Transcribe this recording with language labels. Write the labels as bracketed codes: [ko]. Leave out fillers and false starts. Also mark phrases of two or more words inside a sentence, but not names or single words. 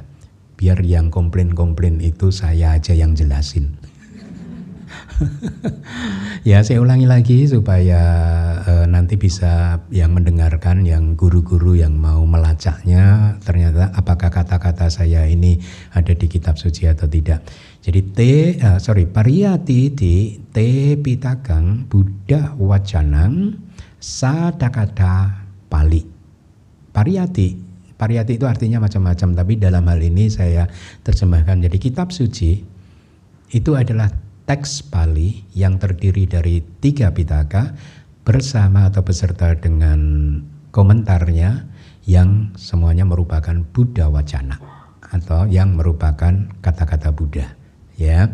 [id] Biar yang komplain-komplain itu saya aja yang jelasin. Ya, saya ulangi lagi supaya nanti bisa yang mendengarkan, yang guru-guru yang mau melacaknya, ternyata apakah kata-kata saya ini ada di kitab suci atau tidak. [pi] Jadi pariyati te pitakang Buddha Wacanang sadakata Pali. [id] Pariyati Pariyati itu artinya macam-macam, tapi dalam hal ini saya terjemahkan. Jadi kitab suci itu adalah teks Pali yang terdiri dari 3 Pitaka bersama atau beserta dengan komentarnya yang semuanya merupakan Buddha Wacana atau yang merupakan kata-kata Buddha, ya.